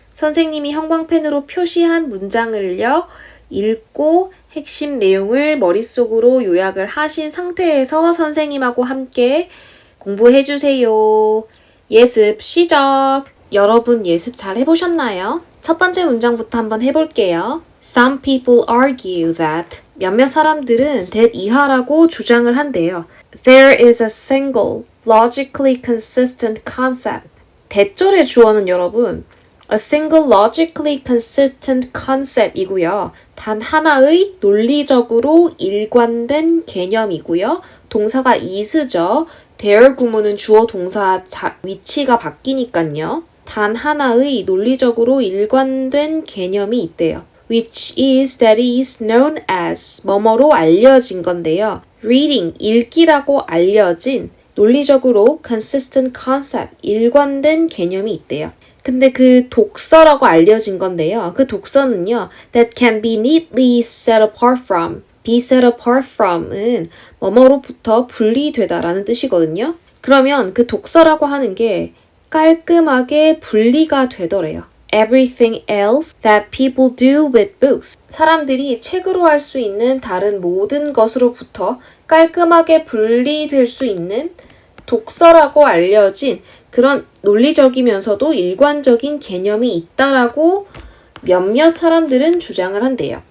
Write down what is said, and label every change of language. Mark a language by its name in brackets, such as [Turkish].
[Korean] 선생님이 형광펜으로 표시한 문장을요, 읽고 핵심 내용을 머릿속으로 요약을 하신 상태에서 선생님하고 함께 공부해주세요. 예습 시작! 여러분 예습 잘 해보셨나요? 첫 번째 문장부터 한번 해볼게요. [English] Some people argue that [Korean] 몇몇 사람들은 that 이하라고 주장을 한대요. [English] There is a single, logically consistent concept. [Korean] 대절의 주어는 여러분 [English] a single logically consistent concept [Korean] 이고요. 단 하나의 논리적으로 일관된 개념이고요. 동사가 is죠. there 구문은 주어 동사 위치가 바뀌니까요. 단 하나의 논리적으로 일관된 개념이 있대요. [English] Which is that is known as [Korean] 뭐뭐로 알려진 건데요. Reading, 읽기라고 알려진 논리적으로 consistent concept, 일관된 개념이 있대요. 근데 그 독서라고 알려진 건데요. 그 독서는요. [English] That can be neatly set apart from. [Korean] be set apart from은 뭐뭐로부터 분리되다라는 뜻이거든요. 그러면 그 독서라고 하는 게 깔끔하게 분리가 되더래요. [English] Everything else that people do with books. [Korean] 사람들이 책으로 할 수 있는 다른 모든 것으로부터 깔끔하게 분리될 수 있는 독서라고 알려진 그런 논리적이면서도 일관적인 개념이 있다라고 몇몇 사람들은 주장을 한대요.